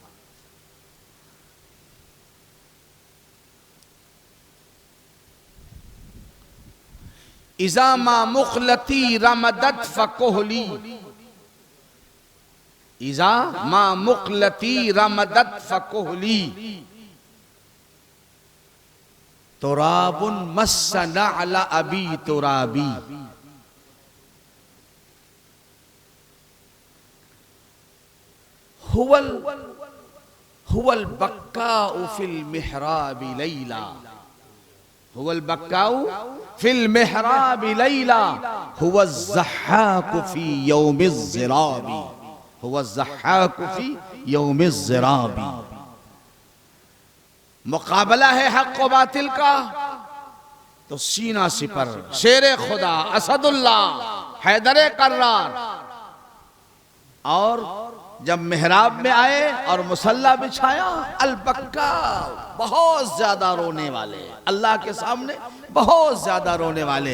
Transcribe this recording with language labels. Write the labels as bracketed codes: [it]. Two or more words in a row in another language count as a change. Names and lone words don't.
[ar] إذا ما مقلتي رمدت فكحلي، إذا ما مقلتي رمدت فكحلي، تراب مسنا على أبي تراب. هو البكاء في المحراب ليلا، هو البكاء في المحراب ليلا، هو الضحاك في يوم الضراب، هو الضحاك في يوم الضراب. [hi] मुकाबला है हक व बातिल का, तो सीना सिपर शेरे खुदा असदुल्लाह हैदरे कर्रार, और जब मेहराब में आए और मुसल्ला बिछाया, अलबक्का, बहुत ज्यादा रोने वाले, अल्लाह के सामने बहुत ज्यादा रोने वाले।